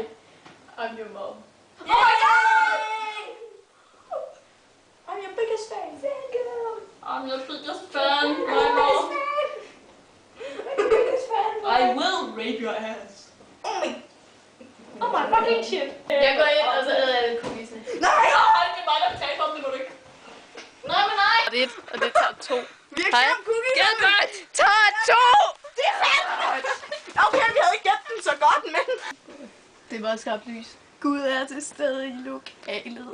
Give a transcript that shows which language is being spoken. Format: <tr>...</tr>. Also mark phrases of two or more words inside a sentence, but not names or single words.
<en>I'm your mom. Yay! I'm your biggest fan. Thank you. I'm your biggest fan, my mom. I will rape your ass. Oh my fucking shit.</en> <da>Jeg går ind, og så æder jeg den kulissen. Nej! Det er mig, der betaler om det, må du ikke. Nej, men nej! Og det tager 2. Vi har glemt cookies. Gilbert! Tager 2! Det er fandme! Okay, vi havde ikke glemt den så godt, men... Det var skarpt lys. Gud er til stede i lokalet.</da>